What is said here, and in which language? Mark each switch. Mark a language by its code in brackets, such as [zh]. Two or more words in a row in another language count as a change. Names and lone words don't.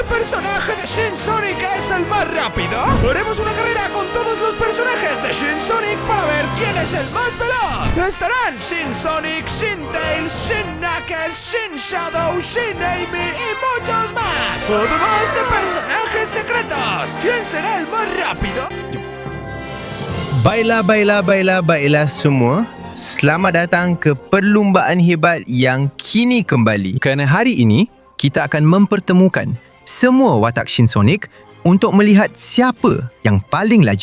[es] personaje de Shin Sonic es el más rápido? Haremos una carrera con todos los personajes de Shin Sonic para ver quién es el más veloz. Estarán Shin Sonic, Shin Tails, Shin Knuckles, Shin Shadow, Shin Amy y muchos más. Además de personajes secretos. ¿Quién será el más rápido? [ms] Baiklah semua. Selamat datang ke perlumbaan hebat yang kini kembali. Kerana hari ini, kita akan mempertemukan semua watak Shin Sonic untuk melihat siapa yang paling laju.